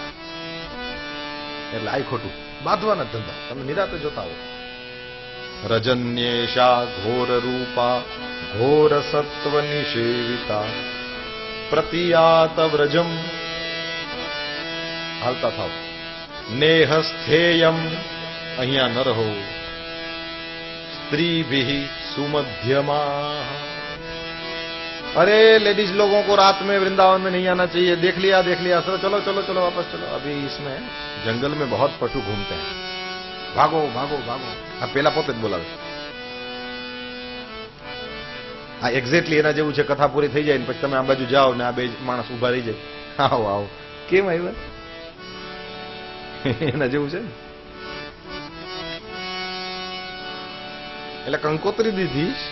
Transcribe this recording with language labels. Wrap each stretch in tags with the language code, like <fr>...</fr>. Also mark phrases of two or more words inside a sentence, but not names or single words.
<gu>એટલે આય ખોટું બાંધવાના ધંધા તમે નિરાતે જોતા હો.</gu> <sa>રજન્યેશા ઘોર રૂપા ઘોર સત્વ નિષેવિતા પ્રતિયાત વ્રજમ.</sa> <gu>હાલતા થાવ.</gu> <sa>નેહ સ્થેયમ,</sa> <gu>અહીંયા ન રહો.</gu> <sa>स्त्रीभिः सुमध्यमा.</sa> <hi>अरे लेडीज लोगों को रात में वृंदावन में नहीं आना चाहिए. देख लिया चलो चलो चलो चलो वापस चलो. अभी इसमें जंगल में बहुत पशु घूमते हैं. भागो भागो भागो.</hi> <gu>આ પેલા પોતે જ બોલાવે. આ એક્ઝેક્ટલી એના જેવું છે. કથા પૂરી થઈ જાય ને પછી તમે આ બાજુ જાઓ ને આ બે માણસ ઉભા રહી જાય. આવો આવો કેમ આવ્યા એના જેવું છે ને. એટલે કંકોત્રી દીધી.</gu>